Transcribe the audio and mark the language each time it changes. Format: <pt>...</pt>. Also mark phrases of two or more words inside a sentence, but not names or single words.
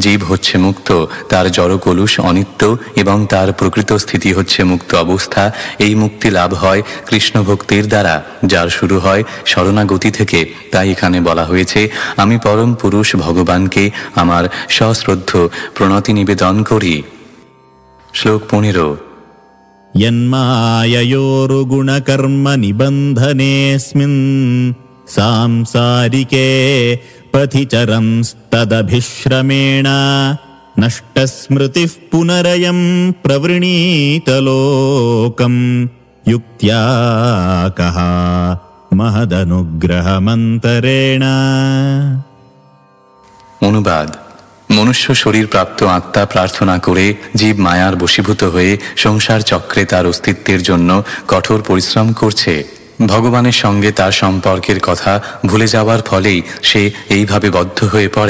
<bn>জীব হচ্ছে মুক্ত, তার জড় কলুষ অনিত্য এবং তার প্রকৃত স্থিতি হচ্ছে মুক্ত অবস্থা। এই মুক্তি লাভ হয় কৃষ্ণ ভক্তির দ্বারা, যার শুরু হয় শরণাগতি থেকে। তাই এখানে বলা হয়েছে, আমি পরম পুরুষ ভগবানকে আমার সশ্রদ্ধ প্রণতি নিবেদন করি। শ্লোক 15।</bn> <sa>यन्माययोरुगुणकर्म निबन्धनेऽस्मिन् सांसारिके पथि चरंस्तदभिश्रमेण नष्टस्मृतिः पुनरयं प्रवृणीतलोकं युक्त्या कः महदनुग्रहमन्तरेण।</sa> <bn>অনুবাদ: মনুষ্য শরীর প্রাপ্ত আত্মা প্রার্থনা করে জীব মায়ার বশীভূত হয়ে সংসার চক্রে তার অস্তিত্বের জন্য কঠোর পরিশ্রম করছে। ভগবানের সঙ্গে তার সম্পর্কের কথা ভুলে যাওয়ার ফলেই সে এইভাবে বদ্ধ হয়ে পড়ে।</bn>